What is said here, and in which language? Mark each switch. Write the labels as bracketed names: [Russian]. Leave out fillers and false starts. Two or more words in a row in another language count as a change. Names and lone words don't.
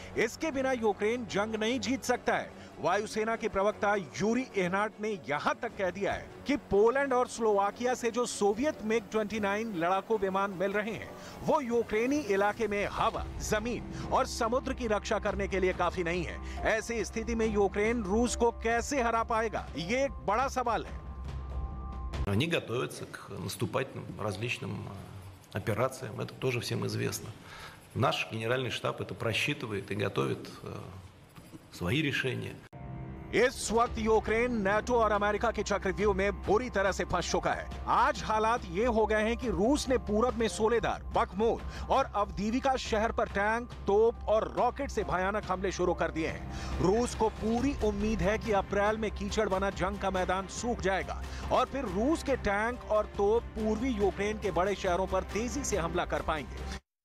[Hindi] इसके बिना यूक्रेन जंग नहीं जीत सकता है। वायुसेना के प्रवक्ता यूरी एहनाट ने यहां तक कह दिया है कि पोलैंड और स्लोवाकिया से जो सोवियत मिग 29 लड़ाकू विमान मिल रहे हैं वो यूक्रेनी इलाके में हवा, जमीन और समुद्र की रक्षा करने के लिए काफी नहीं है। ऐसी स्थिति में यूक्रेन रूस को कैसे हरा पाएगा, ये एक बड़ा सवाल है। [Russian] Они готовятся к наступательным различным операциям, это тоже всем известно. Наш генеральный штаб это просчитывает и готовит свои решения. [Hindi] इस वक्त यूक्रेन नाटो और अमेरिका के चक्रव्यूह में बुरी तरह से फंस चुका है। आज हालात ये हो गए हैं कि रूस ने पूरब में सोलेदार, बखमूत और अवदीविका शहर पर टैंक, तोप और रॉकेट से भयानक हमले शुरू कर दिए हैं। रूस को पूरी उम्मीद है कि अप्रैल में कीचड़ बना जंग का मैदान सूख जाएगा और फिर रूस के टैंक और तोप पूर्वी यूक्रेन के बड़े शहरों पर तेजी से हमला कर पाएंगे।